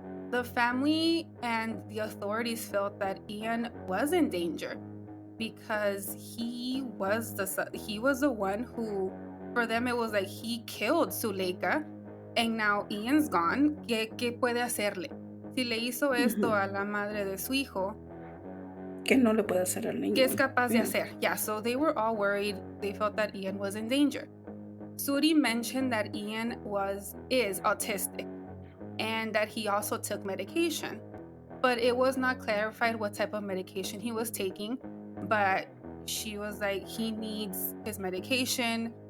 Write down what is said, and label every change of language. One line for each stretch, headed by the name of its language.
English: The family and the authorities felt that Ian was in danger because he was the one who, for them, it was like he killed Zuleika, and now Ian's gone.
Spanish: ¿Qué puede hacerle? Si le hizo esto a la madre de su hijo, Que no le puede hacer al niño. ¿qué es capaz de hacer?
English: Yeah, so they were all worried. They felt that Ian was in danger. Zuri mentioned that Ian is autistic and that he also took medication, but it was not clarified what type of medication he was taking. But she was like, he needs his medication.